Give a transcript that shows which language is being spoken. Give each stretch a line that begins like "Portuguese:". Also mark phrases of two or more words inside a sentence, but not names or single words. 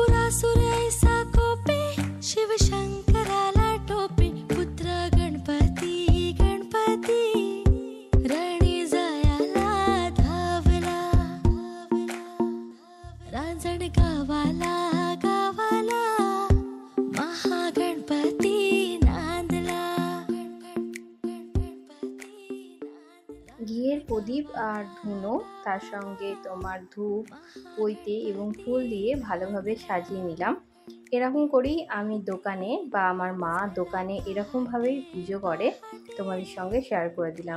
Marathi: असुरैसा कोपे शिव शंकराला टोपे पुत्र गणपती गणपती रणी जायाला धावला रांजण गावाला गावाला महागणपती नांदला
Bangla: ঘিয়ের প্রদীপ আর ধুনো, তার সঙ্গে তোমার ধূপ, পৈতে এবং ফুল দিয়ে ভালোভাবে সাজিয়ে নিলাম। এরকম করেই আমি দোকানে বা আমার মা দোকানে এরকমভাবেই পুজো করে, তোমাদের সঙ্গে শেয়ার করে দিলাম।